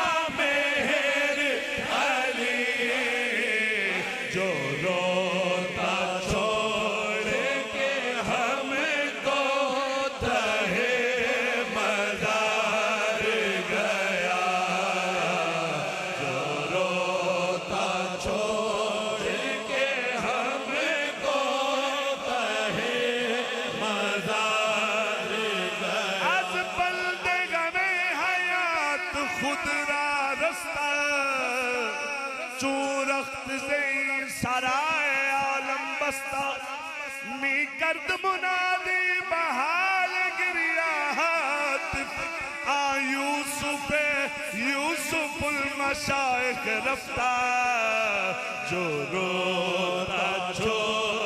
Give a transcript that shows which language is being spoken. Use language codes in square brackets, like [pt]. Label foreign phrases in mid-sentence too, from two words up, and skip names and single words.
[hi] मेहर अली, जो रोता छोड़ के हमको तहे मज़ार गया, जो रोता छोड़ के हमको तहे मज़ार गया। [fa] از بندگان حیات خود را رستا، چون رخت زین سرای عالم بستا، می کرد منادی بحال گریات، آ یوسف المشایخ رفتا، [hi] जो रोता छोड़